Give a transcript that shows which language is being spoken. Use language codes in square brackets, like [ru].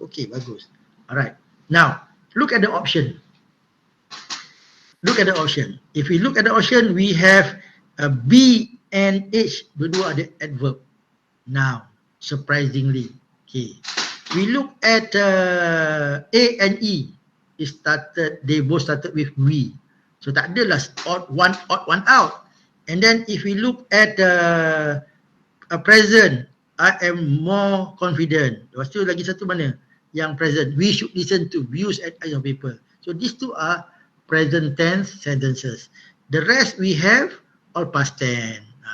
[en] Okay, bagus. Alright. Now, look at the option. Look at the option. If we look at the option, we have B and H. [ms] Dua-dua ada adverb. [en] Now, surprisingly. [ms] Okay. [en] We look at A and E. They both started with we. [ms] So tak adalah [en] odd one out. And then if we look at a present, I am more confident. [ms] Lepas tu lagi satu mana? Yang present. [en] We should listen to views and eyes of people. So these two are present tense sentences. The rest we have all past tense.